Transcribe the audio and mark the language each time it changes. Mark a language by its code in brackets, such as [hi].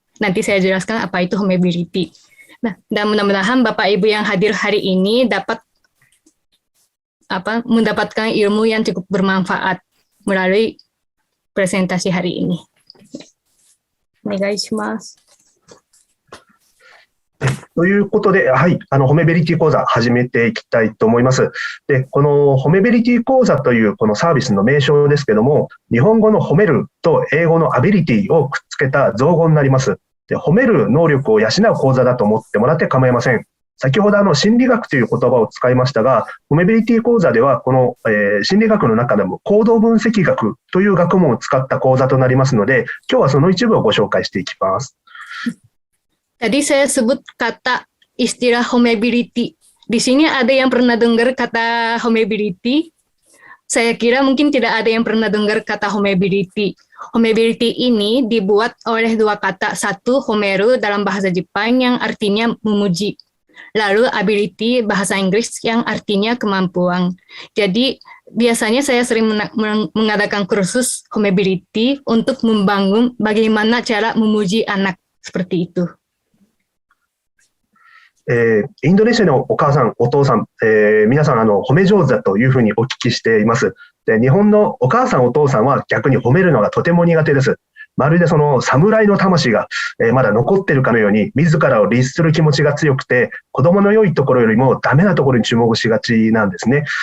[id] Nanti saya jelaskan apa itu homeability. Nah, dan mudah-mudahan Bapak Ibu yang hadir hari ini dapat mendapatkan ilmu yang cukup bermanfaat melalui presentasi hari ini. [ja] お願いします。ということで、はい、ホメビリティ講座始めていきたいと思います。で、このホメビリティ講座というこのサービスの名称ですけども、日本語の褒めると英語のアビリティをくっつけた造語になります。で、褒める能力を養う講座だと思ってもらって構いません。先ほど心理学という言葉を使いましたが、ホメビリティ講座ではこの、心理学の中でも行動分析学という学問を使った講座となりますので、今日はその一部をご紹介していきます。 [id] Tadi saya sebut kata istilah homeability. Di sini ada yang pernah dengar kata homeability? Saya kira mungkin tidak ada yang pernah dengar kata homeability. Homeability ini dibuat oleh dua kata, satu homeru dalam bahasa Jepang yang artinya memuji. Lalu ability bahasa Inggris yang artinya kemampuan. Jadi biasanya saya sering mengadakan kursus homeability untuk membangun bagaimana cara memuji anak seperti itu. [ja] インドネシアのお母さん、お父さん、皆さん褒め上手だというふうにお聞きしています。で、日本のお母さん、お父さんは逆に褒めるのがとても苦手です。まるでその侍の魂がまだ残っているかのように自らを律する気持ちが強くて、子供の良いところよりもダメなところに注目しがちなんですね。